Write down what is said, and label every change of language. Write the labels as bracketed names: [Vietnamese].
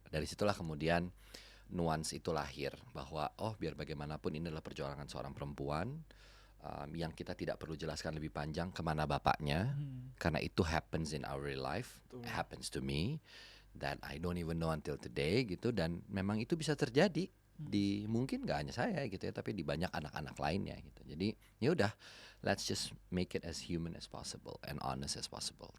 [Indonesian] Dari situlah kemudian nuans itu lahir, bahwa biar bagaimanapun ini adalah perjuangan seorang perempuan, yang kita tidak perlu jelaskan lebih panjang kemana bapaknya, karena itu [English] happens in our real life. It happens to me that I don't even know until today gitu. [Indonesian] Dan memang itu bisa terjadi di, mungkin gak hanya saya gitu ya, tapi di banyak anak-anak lainnya gitu. Jadi ya udah, [English] let's just make it as human as possible and honest as possible.